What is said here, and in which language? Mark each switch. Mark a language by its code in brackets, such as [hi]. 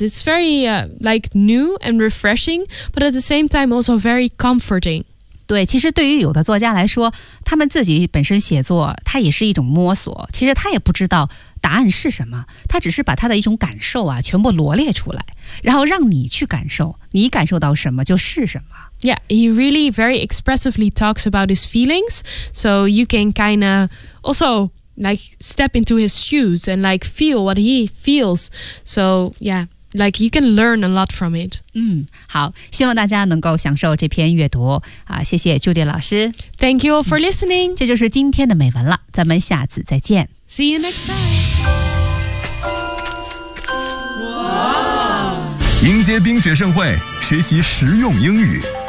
[en] It's very like new and refreshing, but at the same time also very comforting. [zh] 对，其实对于有的作家来说，他们自己本身写作，他也是一种摸索。其实他也不知道答案是什么，他只是把他的一种感受啊全部罗列出来，然后让你去感受，你感受到什么就是什么。 [en] Yeah, he really very expressively talks about his feelings, so you can kind of also like step into his shoes and like feel what he feels. So yeah, like you can learn a lot from it. [zh] 好，希望大家能够享受这篇阅读啊！谢谢 Judy 老师。 [en] Thank you all for listening. [zh] 这就是今天的美文了，咱们下次再见。 [en] See you next time. [zh] 迎接冰雪盛会，学习实用英语。